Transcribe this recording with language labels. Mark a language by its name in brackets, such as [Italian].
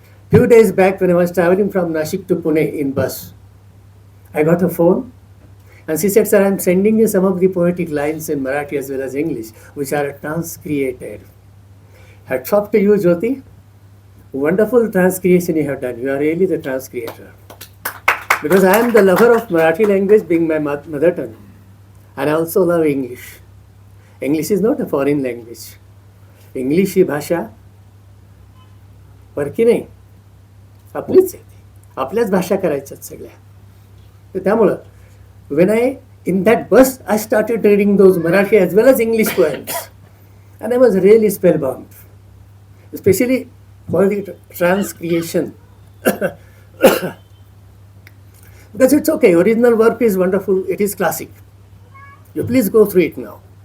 [English] Few days back when I was traveling from Nashik to Pune in bus, I got a phone and she said, "Sir, I am sending you some of the poetic lines in Marathi as well as English, which are transcreated." Hats off to you, Jyoti. Wonderful transcreation you have done. You are really the transcreator. Because I am the lover of Marathi language being my mother tongue. And I also love English. English is not a foreign language. [Marathi] English ही भाषा परकी नाही, आपलीच आहे ती. आपल्याच भाषा करायच्यात सगळ्या. तर त्यामुळं [English] when in that bus I started reading those Marathi as well as English poems, and I was really spellbound, especially for the transcreation. Because it's okay, original work is wonderful, it is classic. You please go through it now.